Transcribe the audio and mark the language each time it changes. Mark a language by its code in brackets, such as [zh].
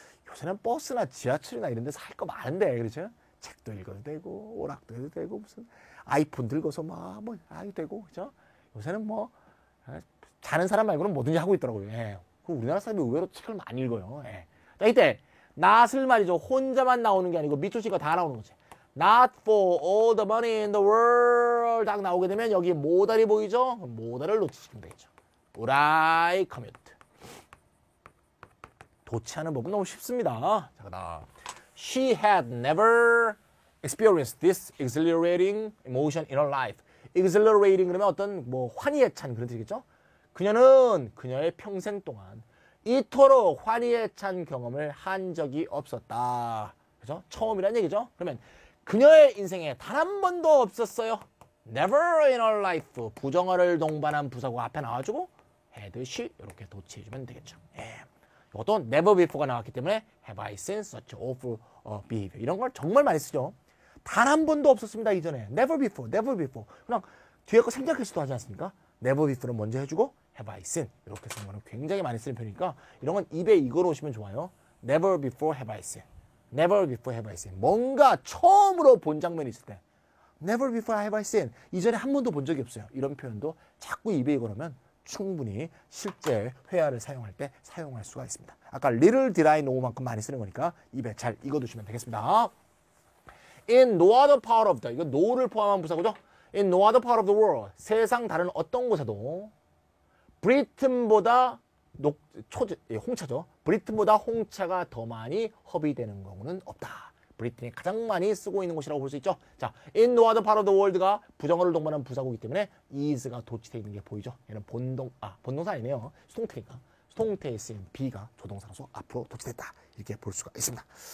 [ko] 요새는 버스나 지하철이나 이런 데서 할 거 많은데, 그렇죠? 책도 읽어도 되고, 오락도 해도 되고, 무슨 아이폰 들고서 뭐 해도 되고, 그죠? 요새는 뭐, 자는 사람 말고는 뭐든지 하고 있더라고요. 예. 우리나라 사람이 의외로 책을 많이 읽어요. 예. 자, 이때, not을 말이죠. 혼자만 나오는 게 아니고 밑줄 치고 다 나오는 거지. [en] Not for all the money in the world. [ko] 딱 나오게 되면 여기 모달이 보이죠? 모달을 놓치시면 되겠죠. [en] Would I commute? [ko] 도치하는 법은 너무 쉽습니다. 자, 그다음. [en] She had never experienced this exhilarating emotion in her life. [ko] exhilarating 그러면 어떤 뭐 환희에 찬 그런 뜻이겠죠? 그녀는 그녀의 평생 동안 이토록 환희에 찬 경험을 한 적이 없었다. 그죠? 처음이란 얘기죠? 그러면 그녀의 인생에 단 한 번도 없었어요. [en] Never in her life. [ko] 부정어를 동반한 부사구가 앞에 나와주고 [en] had she [ko] 이렇게 도치해주면 되겠죠. 예. 이것도 [en] never before가 나왔기 때문에 have I seen such awful behavior. [ko] 이런 걸 정말 많이 쓰죠. 단 한 번도 없었습니다. 이전에. [en] never before, never before. [ko] 그냥 뒤에 거 생략하지도 하지 않습니까? [en] never before는 [ko] 먼저 해주고 [en] have I seen. [ko] 이렇게 쓰는 거는 굉장히 많이 쓰는 편이니까 이런 건 입에 이걸 오시면 좋아요. [en] never before have I seen. never before have I seen. [ko] 뭔가 처음으로 본 장면이 있을 때 [en] never before have I seen. [ko] 이전에 한 번도 본 적이 없어요. 이런 표현도 자꾸 입에 이걸 하면 충분히 실제 회화를 사용할 때 사용할 수가 있습니다. 아까 [en] little did I know [ko] 만큼 많이 쓰는 거니까 입에 잘 익어두시면 되겠습니다. [en] In no other part of the, [ko] 이거 no를 포함한 부사고죠. [en] In no other part of the world, [ko] 세상 다른 어떤 곳에도 브리튼보다 홍차죠. 브리튼보다 홍차가 더 많이 허비되는 경우는 없다. 브리튼이 가장 많이 쓰고 있는 곳이라고 볼 수 있죠. 자, [en] in no other part of the world [ko] 가 부정어를 동반한 부사고이기 때문에 is가 도치되어 있는 게 보이죠. 얘는 본동사 아니네요. 수동태니까. 수동태에 쓰인 be가 조동사로서 앞으로 도치됐다. 이렇게 볼 수가 있습니다.